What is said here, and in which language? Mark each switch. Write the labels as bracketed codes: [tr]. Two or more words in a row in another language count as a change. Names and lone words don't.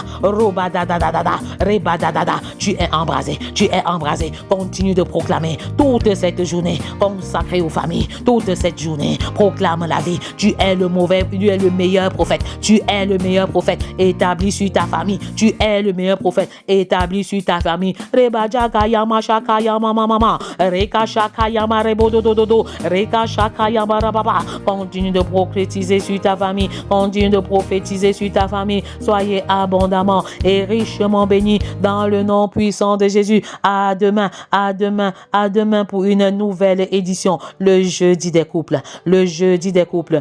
[fr] Roba Dada Dada. Reba Dada. Tu es embrasé. Tu es embrasé. Continue de proclamer toute cette journée consacrée aux familles. Toute cette journée. Proclame la vie. Tu es le meilleur prophète. Tu es le meilleur prophète établi sur ta famille. Tu es le meilleur prophète établi sur ta famille. Reba Jaka Yama Shaka Yama Mama. Reka Shaka Yama Rebodododo. Reka Shaka Yama Rababa. Continue de prophétiser sur ta famille. Continue de prophétiser sur ta famille. Soyez abondamment et richement bénis dans le nom puissant de Jésus. À demain, à demain, à demain pour une nouvelle édition. Le jeudi des couples. Le jeudi des couples.